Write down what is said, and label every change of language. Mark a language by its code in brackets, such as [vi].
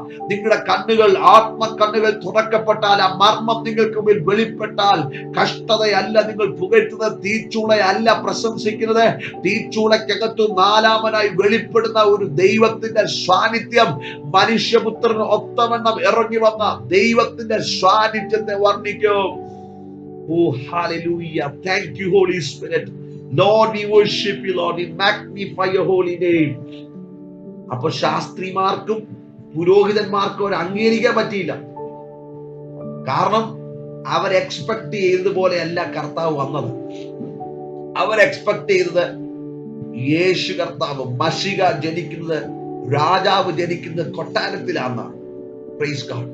[ml] നിങ്ങളുടെ കണ്ണുകൾ, ആത്മക്കണ്ണുകൾ തുറക്കപ്പെട്ടാൽ, ആ മർമ്മം നിങ്ങൾക്ക് മുമ്പിൽ വെളിപ്പെട്ടാൽ, കഷ്ടതയല്ല നിങ്ങൾ പുകഴ്ത്തുന്നത്, തീച്ചൂളയല്ല പ്രശംസിക്കുന്നത്. തീച്ചൂളക്കകത്തു 4ാമനായി വെളിപ്പെടുന്ന ഒരു ദൈവത്തിന്റെ സാന്നിധ്യം, മനുഷ്യപുത്രന് ഒത്തവണ്ണം ഇറങ്ങി വന്ന ദൈവത്തിന്റെ സാന്നിധ്യത്തെ വർണ്ണിക്കും. [en] Oh, hallelujah. Thank you, Holy Spirit. Lord, we worship you, Lord. We magnify your holy name. [ml] അപ്പോൾ ശാസ്ത്രിമാർക്കും പുരോഹിതന്മാർക്കും അവർ അംഗീകരിക്കാൻ പറ്റിയില്ല. കാരണം അവർ എക്സ്പെക്ട് ചെയ്തതുപോലെയല്ല കർത്താവ് വന്നത്. അവർ എക്സ്പെക്ട് ചെയ്തത് യേശു കർത്താവ് മശിക ജനിക്കുന്നത്, രാജാവ് ജനിക്കുന്നത് കൊട്ടാരത്തിലാണ്. [en] Praise God.